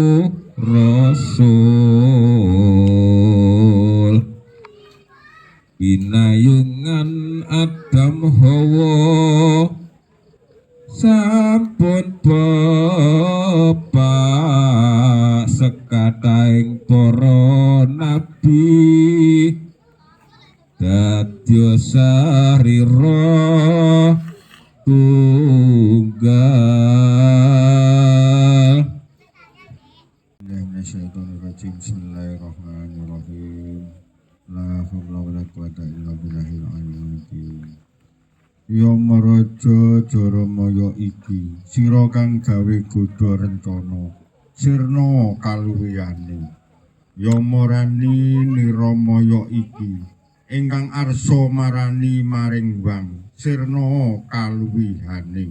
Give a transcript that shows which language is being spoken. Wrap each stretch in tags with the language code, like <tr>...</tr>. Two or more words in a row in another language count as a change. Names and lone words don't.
<jv>Rasul pinayungan Adam Hawa sampun bapak sekataing para nabi dadya sarira tunggal.</jv> <ar>بسم الله الرحمن الرحيم. لا حول ولا قوة إلا بالله العلي العظيم.</ar> <jv>Ya maraja Jaramaya iki, sira kang gawe godha rencana, sirna kaluwihane. Ya marani Niramaya iki, ingkang arsa marani maring wang, sirna kaluwihane.</jv>